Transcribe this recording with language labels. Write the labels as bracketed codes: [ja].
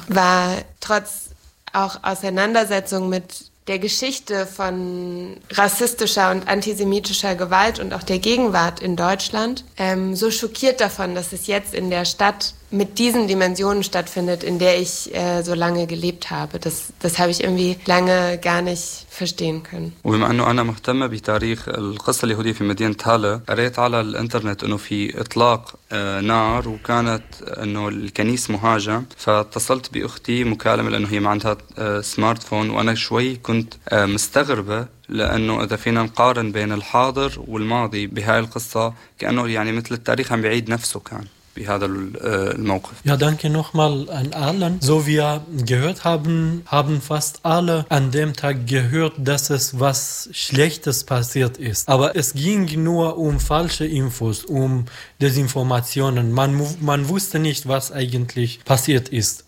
[de] War trotz auch Auseinandersetzung mit der Geschichte von rassistischer und antisemitischer Gewalt und auch der Gegenwart in Deutschland, so schockiert davon, dass es jetzt in der Stadt mit diesen Dimensionen stattfindet, in der ich so lange gelebt habe. Das habe ich irgendwie lange gar nicht verstehen können. [ar] وبما أنه أنا مهتمة بتاريخ القصة اليهودية في مدينة هالة، قريت على الإنترنت إنه في إطلاق نار وكانت إنه الكنيسة مهاجمة، فاتصلت بأختي مكالمة لأنه هي ما عندها سمارت فون، وأنا شوي كنت مستغربة لأنه إذا فينا نقارن بين الحاضر والماضي بهاي القصة، كأنه يعني مثل التاريخ عم بيعيد نفسه كان. بهذا الموقف. [de] Ja, danke nochmal an allen. So wie wir gehört haben, haben fast alle an dem Tag gehört, dass es was Schlechtes passiert ist. Aber es ging nur um falsche Infos, um Desinformationen. Man wusste nicht, was eigentlich passiert ist.